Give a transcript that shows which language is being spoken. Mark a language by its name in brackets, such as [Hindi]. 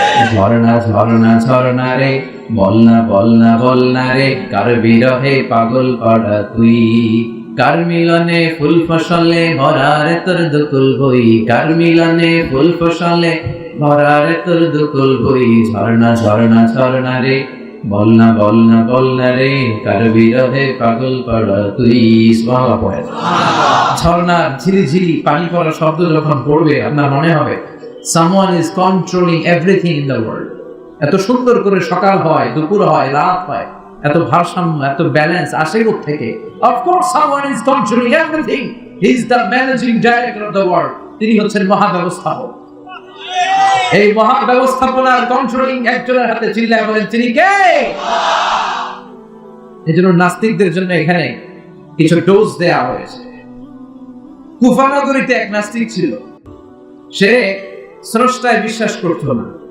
[Bangla] ঝর্ণা ঝর্ণা ঝর্ণা রে, বলনা বলনা বলনা রে, কার বিরহে পাগল পড়া তুই, কার মিলনে ফুল ফসলে ভরা রে তোর দুকুল বই, কার মিলনে ফুল ফসলে ভরা রে তোর দুকুল বই, ঝর্ণা ঝর্ণা ঝর্ণা রে, বলনা বলনা বলনা রে, কার বিরহে পাগল পড়া তুই। সুবহানাল্লাহ পড়ে। ঝর্ণার ঝিরিঝিরি পানি পড়া শব্দ যখন পড়বে আপনার মনে হবে [English] someone is controlling everything in the world. [Bangla] এত সুন্দর করে সকাল হয়, দুপুর হয়, রাত হয়, এত ভারসাম্য, এত ব্যালেন্স আসে কোথা থেকে? [English] Of course someone is controlling everything. He is the managing director of the world. [Bangla] তিনি হচ্ছেন মহাব্যবস্থাপক। এই মহাব্যবস্থাপনার কন্ট্রোলিং একজনের হাতে, চিল্লায় বলেন তিনি কে? এজন্য নাস্তিকদের জন্য এখানে কিছু ডোজ দেয়া হয়েছে। কুফা নগরীতে এক নাস্তিক ছিল, সে স্রষ্টায় বিশ্বাস করত না।